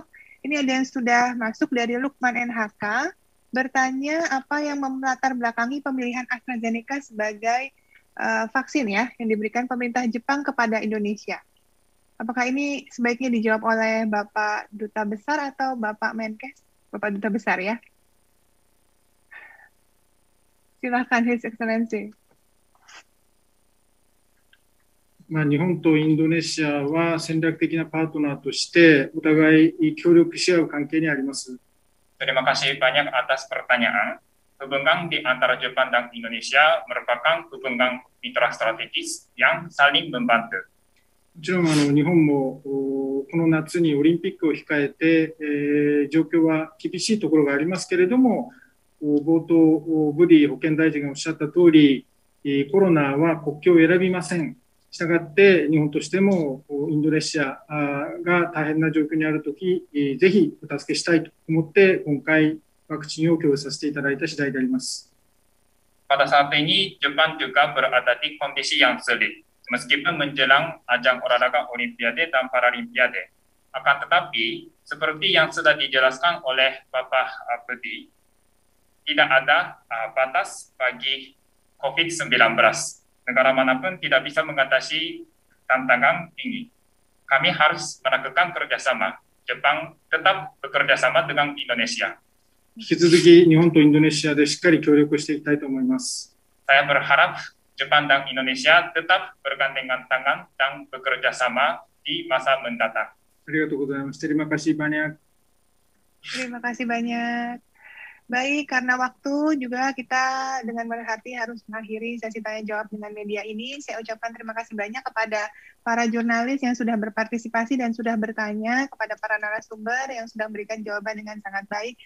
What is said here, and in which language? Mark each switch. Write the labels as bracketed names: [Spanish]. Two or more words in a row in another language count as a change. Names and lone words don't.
[Indonesian] Ini ada yang sudah masuk dari Lukman NHK, bertanya apa yang melatar belakangi pemilihan AstraZeneca sebagai vaksin ya yang diberikan pemerintah Jepang kepada Indonesia. Apakah ini sebaiknya dijawab oleh Bapak Duta Besar atau Bapak Menkes? Bapak Duta Besar ya. Silakan [English] His Excellency. [Japanese] 日本とインドネシアは戦略的なパートナーとしてお互い協力し合う関係にあります。 [Indonesian] Terima kasih banyak atas pertanyaan. Hubungan di antara Jepang dan Indonesia merupakan hubungan mitra strategis yang saling membantu. [Japanese] もちろん日本もこの夏にオリンピックを控えて、状況は厳しいところがありますけれども、冒頭ブディ保健大臣がおっしゃった通り、コロナは国境を選びません。したがって日本としてもインドネシアが大変な状況にあるとき、ぜひお助けしたいと思って今回ワクチンを供与させていただいた次第であります。 [Indonesian] Pada saat ini Jepang juga berada di kondisi yang sulit meskipun menjelang ajang olahraga Olimpiade dan Paralimpiade. Akan tetapi seperti yang sudah dijelaskan oleh Bapak Budi, tidak ada batas bagi COVID-19. Negara manapun tidak bisa mengatasi tantangan ini. Kami harus melakukan kerjasama. Jepang tetap bekerja sama dengan Indonesia. [Japanese] 引き続き日本とインドネシアでしっかり協力していきたいと思います。 [Indonesian] Saya berharap Jepang dan Indonesia tetap bergandengan tangan dan bekerja sama di masa mendatang. [Japanese] ありがとうございます。 [Indonesian] Terima kasih banyak. Terima kasih banyak. Baik, karena waktu juga kita dengan berhati harus mengakhiri sesi tanya jawab dengan media ini. Saya ucapkan terima kasih banyak kepada para jurnalis yang sudah berpartisipasi dan sudah bertanya, kepada para narasumber yang sudah memberikan jawaban dengan sangat baik.